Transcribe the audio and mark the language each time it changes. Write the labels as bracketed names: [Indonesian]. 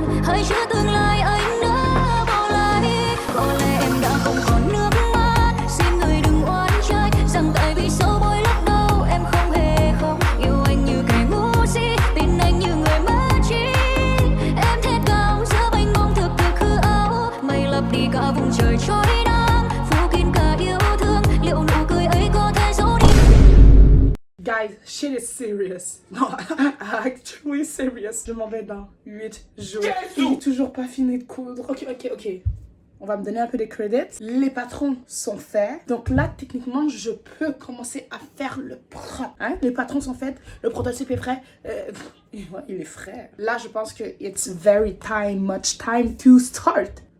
[Vietnamese] Hãy chữa tương lai anh đã bỏ lại. Có lẽ em đã không còn nước mắt, xin người đừng oán trách rằng tại vì sâu bối lúc đầu em không hề khóc. Yêu anh như kẻ ngu si, tin anh như người mất trí. Em thét gào giữa mênh mông thực hư ảo. Mây lấp đi cả vùng trời trôi nắng, phủ kín cả yêu thương. Liệu nụ cười ấy có thể giấu đi? [English] Guys, shit is serious. [French] Non, [English] actually serious. [French] Je m'en vais dans 8 jours. Il est toujours pas fini de coudre. Ok. On va me donner un peu des credits. Les patrons sont faits. Donc là, techniquement, je peux commencer à faire le propre. Hein? Les patrons sont faits. Le prototype est prêt. Il est frais. Là, je pense que [English] it's very much time to start.